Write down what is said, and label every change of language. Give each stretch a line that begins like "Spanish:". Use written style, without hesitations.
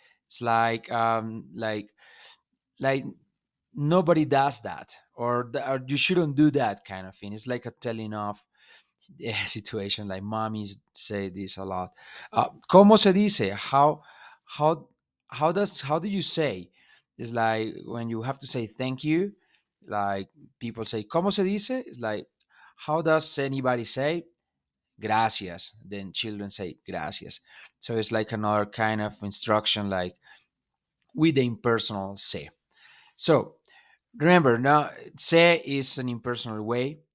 English: It's like nobody does that, or you shouldn't do that kind of thing. It's like a telling off situation. Like mommies say this a lot.
Spanish: ¿Cómo se dice?
English: How how do you say? It's like when you have to say thank you. Like people say
Spanish: ¿Cómo se dice?
English: It's like how does anybody say gracias? Then children say gracias. So it's like another kind of instruction, like with the impersonal say. So remember, now se is an impersonal way.